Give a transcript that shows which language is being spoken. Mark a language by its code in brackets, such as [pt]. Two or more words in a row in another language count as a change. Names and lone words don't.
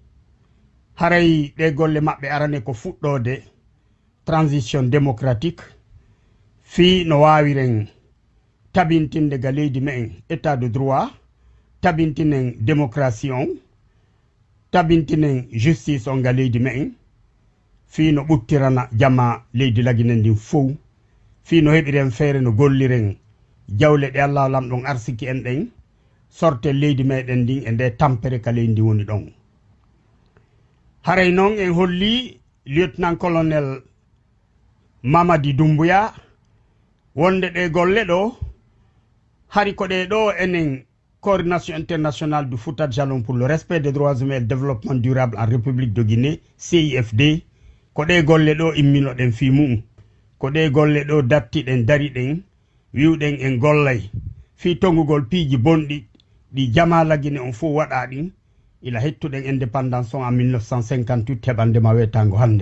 [ff] Haray ɗe golle maɓɓe arane ko fuɗɗode [fr] transition démocratique [ff] fii no waawiren tabintinde ga leydi me'en [fr] état de droit, [ff] tabintinen démocratie on, tabintinen justice on ga leydi me'en, fii no ɓuttirana jama leydi lagine ndin fof, fii no heɓiren feere no golliren jawle ɗe Allah lamɗon arsiki en ɗen sorte leydi meɗen ndin e nde tampere ka leydi ndi woni ɗon. Haray noon en holli [fr] lieutenant colonel [ff] Mamadi Doumbouya wonde ɗe golle ɗo hari ko ɗe ɗo enen coordination [fr] internationale du Fouta Diallo pour le respect des droits humains et le développement durable en République de Guinée, [ff] CIFD, ko ɗe golle ɗo imminoɗen fii mu'um, ko ɗe golle ɗo dattiɗen dariɗen wiwɗen en gollay fii tongugol piiji bonɗi ɗi jama lagine on fof waɗa ɗin ila hettuɗen indépendance on en 1958 heɓandema wetango hannde.